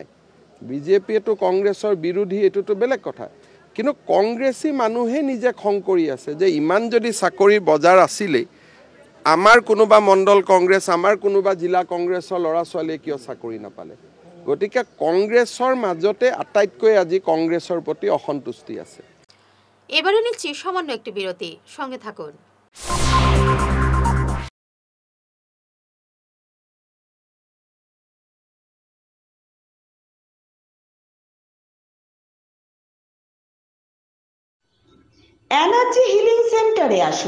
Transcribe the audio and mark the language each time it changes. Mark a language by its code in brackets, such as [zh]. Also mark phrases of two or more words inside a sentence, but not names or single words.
[as] বিজেপিয়েতো কংগ্ৰেছৰ বিৰোধী, এইটোতো বেলেগ কথা, কিন্তু কংগ্ৰেছী মানুহে নিজে খং কৰি আছে যে ইমান যদি চাকৰিৰ বজাৰ আছিলেই আমাৰ কোনোবা মণ্ডল কংগ্ৰেছ, আমাৰ কোনোবা জিলা কংগ্ৰেছৰ ল'ৰা ছোৱালীয়ে কিয় চাকৰি নাপালে? গতিকে কংগ্ৰেছৰ মাজতে আটাইতকৈ আজি কংগ্ৰেছৰ প্ৰতি অসন্তুষ্টি আছে। [bn] এবারে নিচ্ছি সামান্য একটি বিরতি, সঙ্গে থাকুন। এনার্জি হিলিং সেন্টারে আসুন।